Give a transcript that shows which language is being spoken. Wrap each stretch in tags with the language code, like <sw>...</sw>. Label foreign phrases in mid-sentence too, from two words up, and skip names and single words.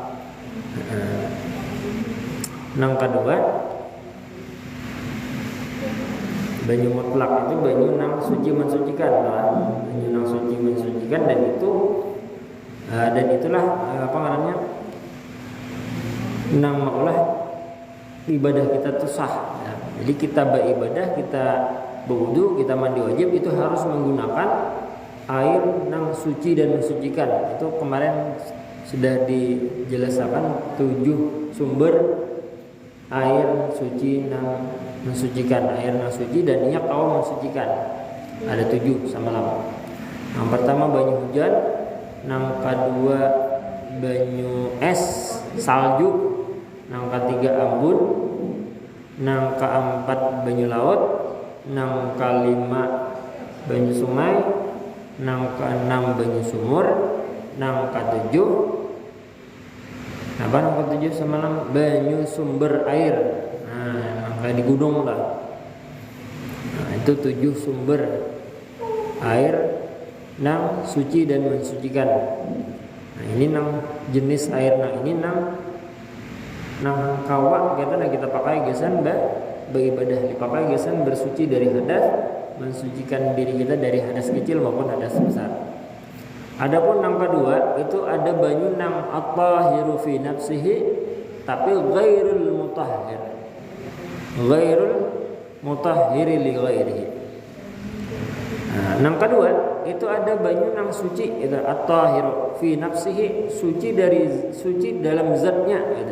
<bjn>Nang kedua banyu mutlak itu banyu nang suci mensucikan lah. Banyu nang suci mensucikan dan itulah apa ngarannya? Nang maulah ibadah kita tuh sah.</bjn> <id>Jadi kita beribadah, kita berwudu, kita mandi wajib itu harus menggunakan air nang suci dan mensucikan.</id> <bjn>Itu kemarin sudah dijelaskan 7 sumber air suci nang mensucikan, air nang suci dan minyak kau mensucikan. Ada 7 sama lama. Yang pertama banyu hujan, yang kedua banyu es, salju, yang ketiga ambun, nang keempat banyu laut, nang kelima banyu sungai, nang keenam banyu sumur, nang ketujuh apa nang ketujuh semalam banyu sumber air.</bjn> <id>Nah, kayak di gunung lah.</id> <bjn>Nah, itu 7 sumber air nang suci dan mensucikan. Nah, ini nang jenis air ini nang kawak kita pakai gesan beribadah, dipakai gesan bersuci dari hadas, mensucikan diri kita dari hadas kecil maupun hadas besar. Adapun yang kedua itu ada banyu nang</bjn> <ar>at-tahiru fi nafsihi</ar> <bjn>tapi</bjn> <ar>ghairul mutahhir li ghairihi.</ar> <bjn>Nah, yang kedua itu ada banyu nang suci itu</bjn> <ar>at-tahir fi nafsihi,</ar> <bjn>suci dalam zatnya gitu.</bjn>